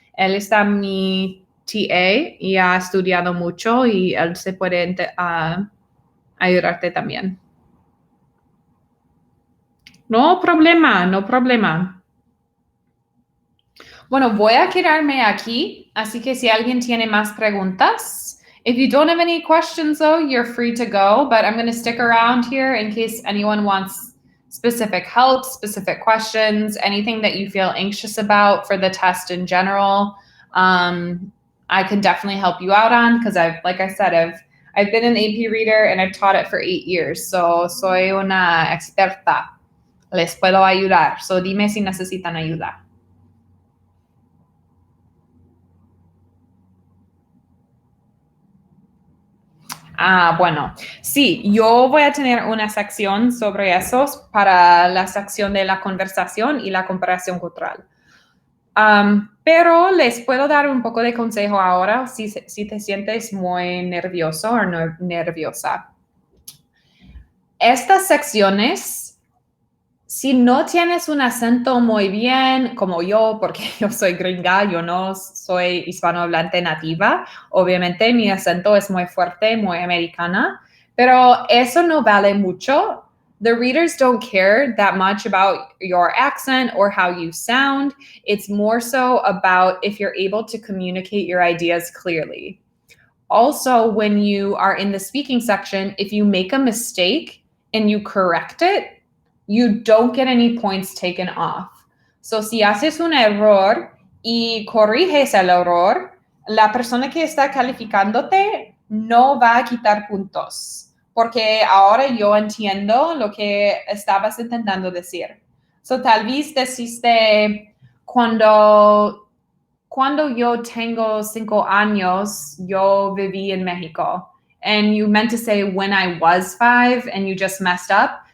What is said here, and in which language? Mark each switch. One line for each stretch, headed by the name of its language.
Spanish: Él está mi TA y ha estudiado mucho y él se puede ayudarte también. No problema. Bueno, voy a quedarme aquí, así que si alguien tiene más preguntas.
English: If you don't have any questions, though, you're free to go, but I'm going to stick around here in case anyone wants specific help, specific questions, anything that you feel anxious about for the test in general. I can definitely help you out on because like I said, I've been an AP reader and I've taught it for 8 years, so
Spanish: soy una experta. Les puedo ayudar, so dime si necesitan ayuda. Bueno, sí, yo voy a tener una sección sobre eso para la sección de la conversación y la comparación cultural. Pero les puedo dar un poco de consejo ahora si te sientes muy nervioso o nerviosa. Estas secciones, si no tienes un acento muy bien, como yo, porque yo soy gringa, yo no soy hispanohablante nativa, obviamente mi acento es muy fuerte, muy americana, pero eso no vale mucho.
English: The readers don't care that much about your accent or how you sound. It's more so about if you're able to communicate your ideas clearly. Also, when you are in the speaking section, if you make a mistake and you correct it, you don't get any points taken off.
Spanish: So, si haces un error y corriges el error, la persona que está calificándote no va a quitar puntos, porque ahora yo entiendo lo que estabas intentando decir.
English: So,
Spanish: tal vez deciste, cuando yo tengo 5 años, yo viví en México.
English: And you meant to say when I was 5 and you just messed up.